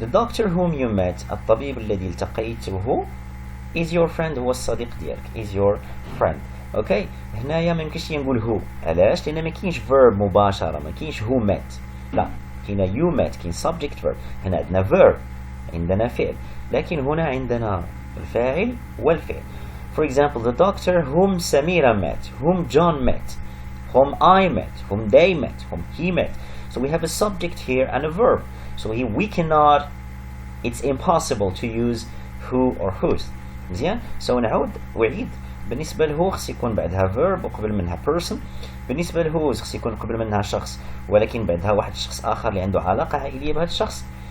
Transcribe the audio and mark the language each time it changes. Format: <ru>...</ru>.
<en>The doctor whom you met,</en> <ar>الطبيب الذي التقيته</ar> <en>is your friend،</en> <ar>هو الصديق ديالك</ar> <en>is your friend.</en> <ar>اوكي هنايا ما يمكنش نقول هو، علاش؟ لان ما كاينش verb مباشره، ما كاينش who met، لا كاين you met، كاين subject verb. هنا عندنا verb، عندنا فعل، لكن هنا عندنا الفاعل والفعل.</ar> <en>For example, the doctor whom Samira met, whom John met, whom I met, whom they met, whom he met. So we have a subject here and a verb. So here we cannot, it's impossible to use who or whose.</en> <ar>مزيان؟ So نعود وعيد. بالنسبة له خص يكون بعدها verb وقبل منها person. بالنسبة له خص يكون قبل منها شخص ولكن بعدها واحد الشخص آخر اللي عنده علاقة عائلية بهذا الشخص.</ar>